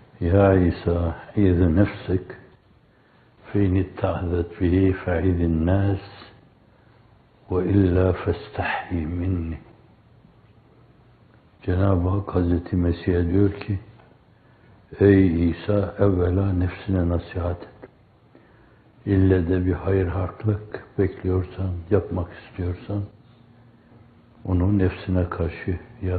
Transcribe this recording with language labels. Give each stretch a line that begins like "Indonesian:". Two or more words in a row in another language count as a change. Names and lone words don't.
Arabic: يا عيسى عظ نفسك فإن اتخذت به فعيد الناس وإلا فاستحي مني.
Turkish: Cenab-ı Hak Hazreti Mesih'e diyor ki, ey İsa, evvela nefsine nasihat et. İlle de bir hayır hartlık bekliyorsan, yapmak istiyorsan, onu nefsine karşı yap.